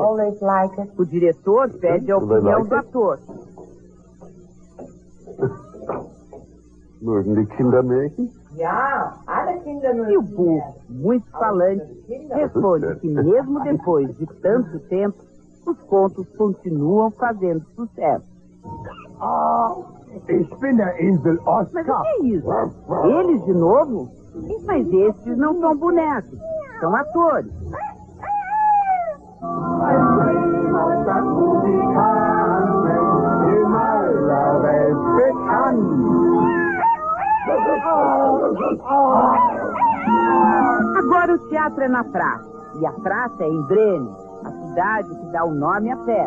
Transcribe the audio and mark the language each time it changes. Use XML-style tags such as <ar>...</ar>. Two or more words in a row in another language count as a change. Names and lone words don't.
<pt>O diretor pede a opinião do ator.</pt> <de>Mögen die Kinder Märchen?</de> <pt>E o burro, muito falante, responde que mesmo depois de tanto tempo, os contos continuam fazendo sucesso.</pt> <de>Ich bin der Insel</de> <pt>Mas o que é isso? Eles de novo? Mas estes não são bonecos, são atores. Agora o teatro é na praça, e a praça é em Bremen, a cidade que dá o nome à festa.</pt>